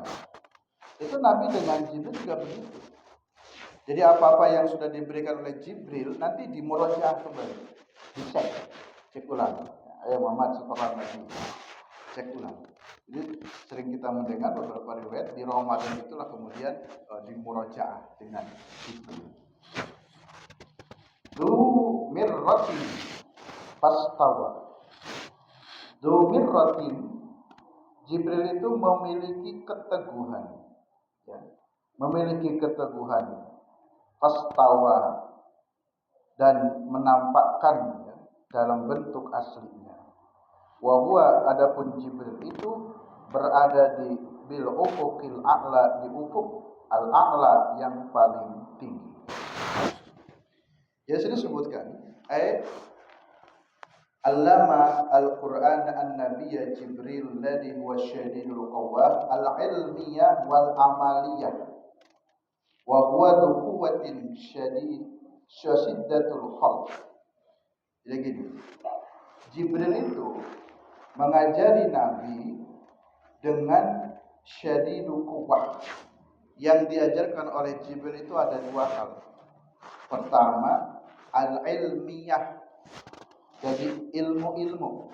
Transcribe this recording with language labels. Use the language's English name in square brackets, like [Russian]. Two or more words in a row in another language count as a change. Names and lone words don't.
[Indonesian] Itu Nabi dengan Jibril juga begitu. Jadi apa-apa yang sudah diberikan oleh Jibril nanti dimurojaah kembali, cek ulang. Ayo Muhammad setelah Nabi, cek ulang. Jadi sering kita mendengar beberapa riwayat di Ramadan itulah kemudian dimurojaah dengan Jibril. [Arabic] ذو مرة فاستوى. ذو مرة, [Indonesian] Jibril itu memiliki keteguhan, ya. Memiliki keteguhan. Fastawa, dan menampakkan, ya, dalam bentuk aslinya. [Arabic] وهو, [Indonesian] adapun Jibril itu berada di [Arabic] بالأفق الأعلى, [Indonesian] di ufuk [Arabic] الأعلى [Indonesian] yang paling tinggi. Ya, sini sebutkan ayat [Arabic] علم القرآن النبي جبريل الذي هو شديد القوة العلمية والعملية وهو ذو قوة شديدة الخلق. [Indonesian] Jadi gini, Jibril itu mengajari Nabi dengan [Arabic] شديد القوة. [Indonesian] Yang diajarkan oleh Jibril itu ada dua hal. Pertama, al-ilmiyah, jadi ilmu-ilmu.